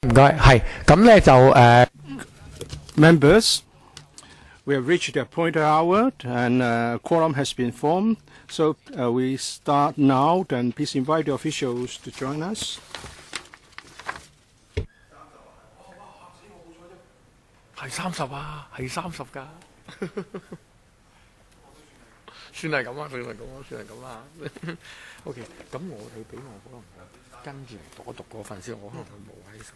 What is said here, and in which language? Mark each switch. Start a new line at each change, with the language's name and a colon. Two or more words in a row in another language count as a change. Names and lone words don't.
Cantonese: 唔該，係咁咧就
English: Members, we have reached the appointed hour and quorum has been formed. So we start now. Then please invite the officials to join us.
Cantonese: 係30啊，係30㗎。算係咁啊，算係咁啊，算係咁啊。OK， 咁你俾我可能跟住我讀嗰份先，我可能佢冇喺手。